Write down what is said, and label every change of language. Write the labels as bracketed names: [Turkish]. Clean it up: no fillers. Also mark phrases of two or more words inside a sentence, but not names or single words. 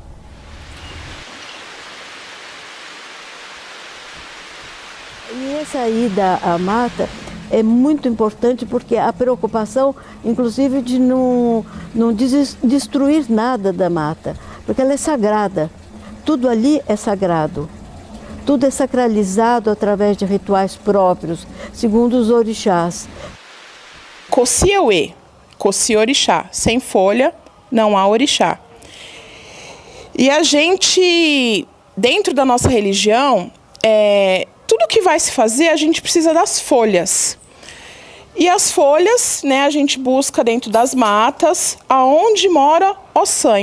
[Portuguese] E essa ida à mata é muito importante porque a preocupação, inclusive, de não destruir nada da mata, porque ela é sagrada. Tudo ali é sagrado. Tudo é sacralizado através de rituais próprios, segundo os orixás. [Yoruba] Coci-Euê, Coci-Orixá. [Portuguese] Sem folha, não há orixá. E a gente, dentro da nossa religião, tudo que vai se fazer, a gente precisa das folhas. E as folhas, né, a gente busca dentro das matas, aonde mora Ossanho.